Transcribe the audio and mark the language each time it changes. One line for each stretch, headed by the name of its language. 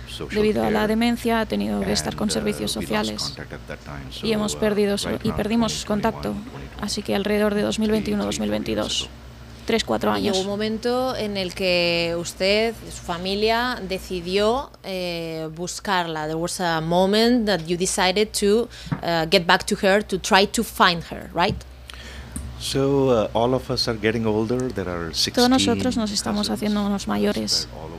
Spanish: Debido a la demencia ha tenido que estar con servicios sociales y hemos perdido y perdimos contacto, así que alrededor de 2021-2022, 3-4 años. Hubo un momento en el que usted, su familia, decidió buscarla.
English: There was a moment that you decided to get back to her, to try to find her, right? So all of us are getting older. There are 16 cousins.
Spanish: Todos nosotros nos estamos haciendo unos mayores.